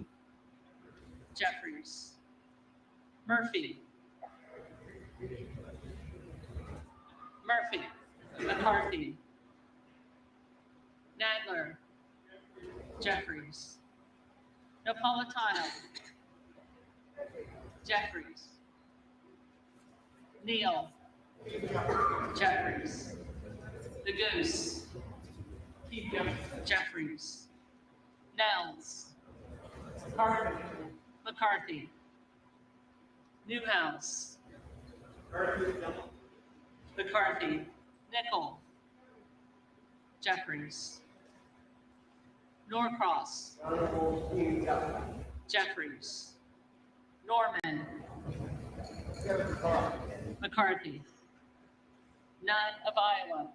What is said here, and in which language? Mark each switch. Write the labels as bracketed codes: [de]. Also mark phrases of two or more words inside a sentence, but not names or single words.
[en] Jeffries, Murphy, McCarthy, Nadler, Jeffries, Napolitano, Jeffries, Neal, Jeffries, the Goose, Jeffries, Nels, McCarthy, Newhouse, McCarthy, Nickel, Jeffries, Norcross, Jeffries, Norman, McCarthy, Nunn of Iowa,